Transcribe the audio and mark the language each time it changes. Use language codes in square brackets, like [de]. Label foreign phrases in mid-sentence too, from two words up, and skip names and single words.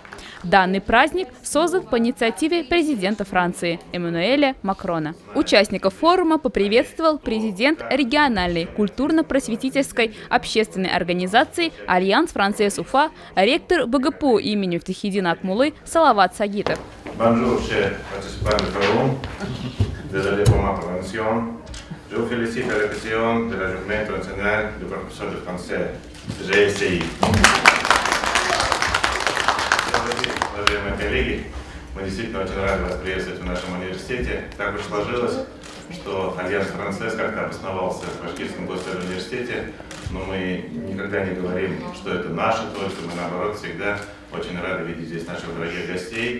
[ru] Данный праздник создан по инициативе президента Франции Эммануэля Макрона. Участников форума поприветствовал президент региональной культурно-просветительской общественной организации «Альянс Францез Уфа», ректор БГПУ имени Мифтахиддина Акмуллы Салават Сагитов. [fr] Je vous félicite à l'occasion de la Journée internationale du professeur de français, GSCI. [ru] Уважаемые коллеги, мы действительно очень рады вас приветствовать в нашем университете. Так уж сложилось, что Альянс Францез как-то обосновался в Башкирском государственном университете, но мы никогда не говорим, что это наше только, мы наоборот всегда очень рады видеть здесь наших дорогих гостей.